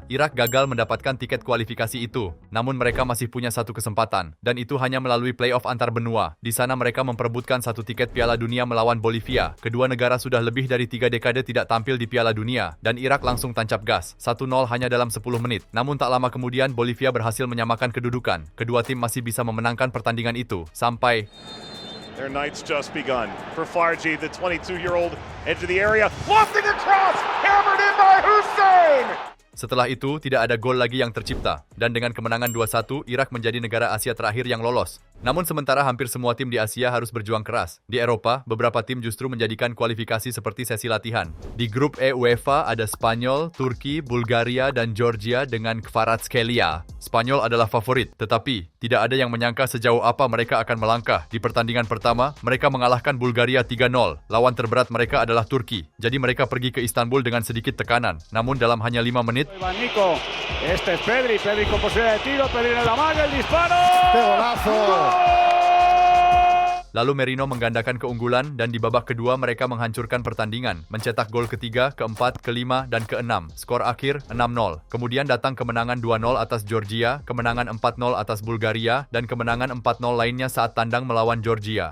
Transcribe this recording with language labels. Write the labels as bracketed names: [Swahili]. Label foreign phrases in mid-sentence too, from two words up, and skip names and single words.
[Indonesian] Irak gagal mendapatkan tiket kualifikasi itu, namun mereka masih punya 1 kesempatan, dan itu hanya melalui playoff antar benua. Di sana mereka memperebutkan 1 tiket Piala Dunia melawan Bolivia. Kedua negara sudah lebih dari 3 dekade tidak tampil di Piala Dunia, dan Irak langsung tancap gas, 1-0 hanya dalam 10 menit. Namun tak lama kemudian Bolivia berhasil menyamakan kedudukan. Kedua tim masih bisa memenangkan pertandingan itu sampai [English] their night's just begun. For Farji, the 22-year-old, into the area, lofting across, hammered in by Hussein. [Indonesian] Setelah itu, tidak ada gol lagi yang tercipta, dan dengan kemenangan 2-1, Irak menjadi negara Asia terakhir yang lolos. Namun sementara hampir semua tim di Asia harus berjuang keras. Di Eropa, beberapa tim justru menjadikan kualifikasi seperti sesi latihan. Di grup E UEFA ada Spanyol, Turki, Bulgaria, dan Georgia dengan Kvaratskhelia. Spanyol adalah favorit, tetapi tidak ada yang menyangka sejauh apa mereka akan melangkah. Di pertandingan pertama, mereka mengalahkan Bulgaria 3-0. Lawan terberat mereka adalah Turki. Jadi mereka pergi ke Istanbul dengan sedikit tekanan. Namun dalam hanya 5 menit, [Spanish] Nico, este es Pedri con posibilidad de tiro, Pedri en la manga, el disparo. ¡Qué golazo! [Indonesian] lalu Merino menggandakan keunggulan dan di babak kedua mereka menghancurkan pertandingan, mencetak gol ketiga, keempat, kelima, dan keenam. Skor akhir 6-0. Kemudian datang kemenangan 2-0 atas Georgia, kemenangan 4-0 atas Bulgaria, dan kemenangan 4-0 lainnya saat tandang melawan Georgia.